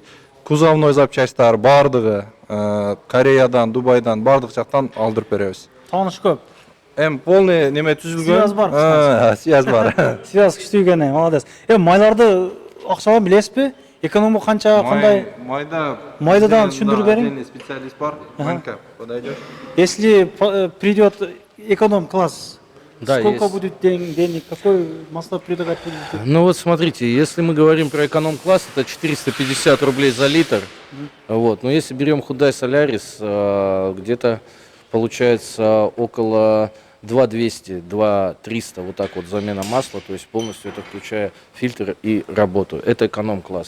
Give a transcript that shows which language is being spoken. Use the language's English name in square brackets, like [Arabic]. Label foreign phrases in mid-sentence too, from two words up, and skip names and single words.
[Kyrgyz] Кузовной запчастьтар бардыгы Кореядан, Дубайдан, бардык жактан алдырып беребиз. Тааныш көп. Полный неме түзүлгөн. Связь бар. Связь бар. Связь күчтүү экен, молодец. Майларды акчадан билесизби? Экономия канча, кандай? Майдадан түшүндүрүп бериң. [Russian] Специалист бар. Манька подойдёт. Если придет эконом-класс, Да, сколько есть. будет денег, какой масло предлагать будете? Ну вот смотрите, если мы говорим про эконом-класс, это 450 рублей за литр. Вот. Но если берем Hyundai Solaris, где-то получается около 2200, 2300, вот так вот замена масла, то есть полностью это включая фильтр и работу. Это эконом-класс.